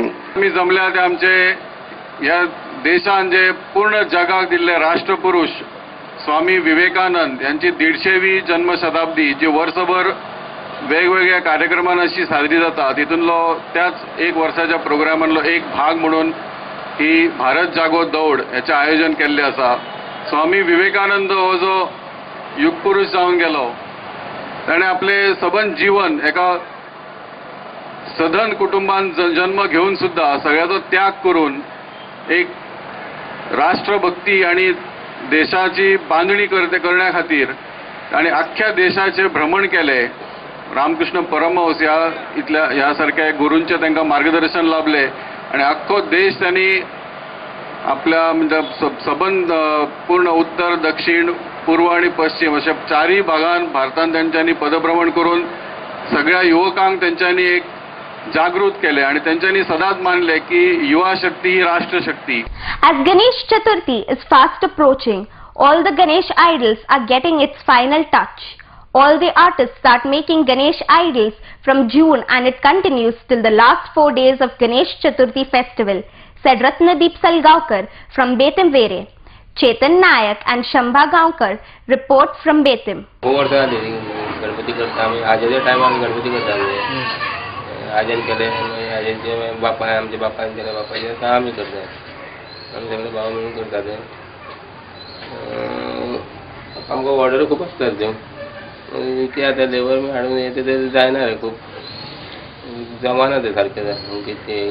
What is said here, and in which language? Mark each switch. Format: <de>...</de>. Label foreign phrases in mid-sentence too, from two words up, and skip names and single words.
<kok>आमी जमल्या ते आमचे ह्या देशान जे पूर्ण जगाक दिल्ले राष्ट्रपुरुष स्वामी विवेकानंद यांची 150वी जन्म शताब्दी जी वर्सभर वेगवेगळ्या कार्यक्रमान अशी साजरी जाता तितूनलो त्याच एक वर्साच्या प्रोग्रामांतलो एक भाग म्हणून ही भारत जागो दौड हेचे आयोजन केल्ले आसा. स्वामी विवेकानंद हो जो युगपुरुष जावन गेलो ताणे आपले सबंद जीवन एका सधन कुटुंबान जन्म घेऊन सुद्धा सगळ्याचो त्याग करून एक राष्ट्रभक्ती आणि देशाची बांधणी करण्या खातीर ताणे अख्ख्या देशाचे भ्रमण केले. रामकृष्ण परमहंस ह्या सारख्या गुरूंचे तांकां मार्गदर्शन लाभले आणि अख्खो देश त्यांनी आपल्या म्हणजे सबंद पूर्ण उत्तर, दक्षिण, पूर्व आणि पश्चिम अशा चारही भागांत भारतान त्यांच्यानी पदभ्रमण करून सगळ्या युवकांक त्यांच्यानी एक जागृत केले आणि त्यांच्यानी सदाच मानले की युवा शक्ती ही राष्ट्र शक्ती.</kok> <en>As Ganesh Chaturthi is fast approaching, all the Ganesh idols are getting its final touch. All the artists start making Ganesh idols from June and it continues till the last 4 days of Ganesh Chaturthi festival, said Ratnadeep Salgaonkar from Betim Vere. Chetan Nayak and Shambha Gaonkar report from Betim.</en> <kok>गणपती करता आम्ही आजच्या टायमार गणपती करता आजन केले आजनचे बापा आमच्या बापान केले बापाचे आम्ही करता आम्ही सगळे भाव मिळून करता ते आमकां ऑर्डर खूब आसतात त्यो ते आतां लेबर हाडून येता ते जायना रे खूब जमाना ते सारकें ते</kok>